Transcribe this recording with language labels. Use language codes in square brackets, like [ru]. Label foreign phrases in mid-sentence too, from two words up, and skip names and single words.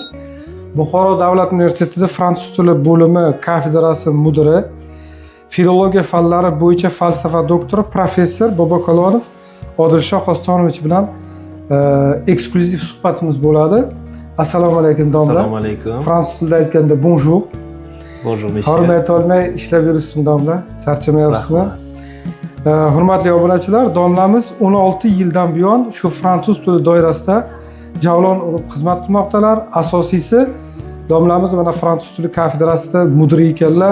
[uz] Buxoro davlat universitetida fransuz tili bo'limi kafedrasi mudiri, filologiya fanlari bo'yicha falsafa doktori professor Bobokalonov Odilshoh Ostonovich bilan eksklyuziv suhbatimiz bo'ladi. Assalomu alaykum domla. Assalomu alaykum. Fransuz tilida aytganda bonjour. [fr] Bonjour monsieur. [uz] Hormat olmay ishlab yuribsizmi domla? Charchamayapsizmi? Hurmatli obunachilar, domlamiz 16 yildan buyon shu fransuz tili doirasida javlon urib xizmat qilmoqdalar. Asosiysi domlamiz mana fransuz tili kafedrasida mudiri ekanlar.